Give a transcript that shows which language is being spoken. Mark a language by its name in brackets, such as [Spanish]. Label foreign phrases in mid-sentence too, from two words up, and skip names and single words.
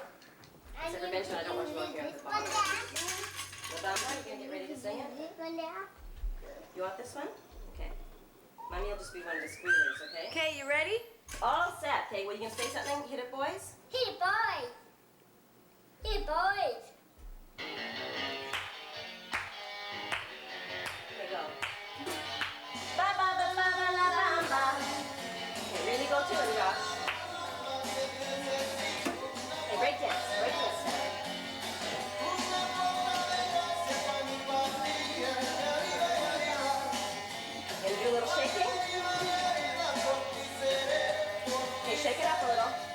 [English] Except for Benjamin, I don't want you out here at the bottom. Lavanda, you gonna get ready to sing it? You want this one? Okay. Mommy will just be one of the squealers, okay? Okay, you ready? All set. Okay, well, you gonna say something? Hit it, boys? Hey, boys. Hey, boys. Okay, go. Ba ba ba ba ba la ba ba. Okay, really go to it, Josh. Okay, break dance, break dance. Gonna do a little shaking. Okay, shake it up a little.